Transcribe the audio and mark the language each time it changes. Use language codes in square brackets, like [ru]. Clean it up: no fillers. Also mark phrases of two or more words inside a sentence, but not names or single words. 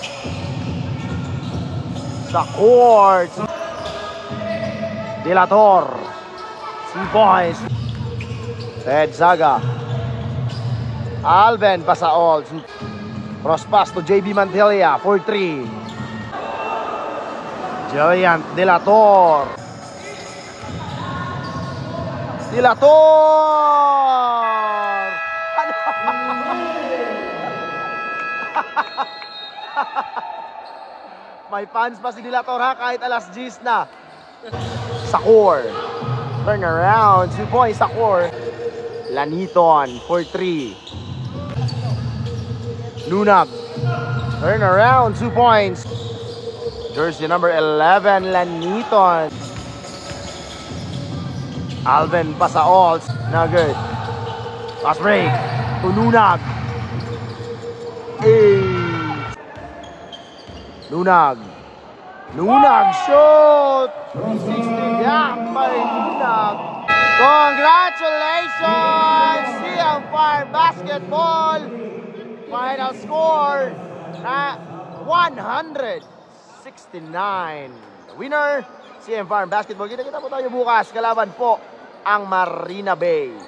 [en] Sa court. Delator. 2 points. Ted Saga. Alvin Pasaol. Cross pass to JB Mantelia for 3. Jillian Delator. Delator! [tl] May fans pa si Delator ha, kahit alas 10 na. [en] Sakor. Turn around. 2 points, Sakor. Laniton for 3. Nunag. Turn around. 2 points. Jersey number 11, Laniton. Alvin Pasaol. Not good. Pass break. To Nunag. Nunag. Lunag shoot! 360 gap by Lunag. Congratulations! CM Fire Basketball! Final score [tl] na 169. [en] Winner, CM Fire Basketball. [tl] Kita-kita po tayo bukas. Kalaban po ang Marina Bay.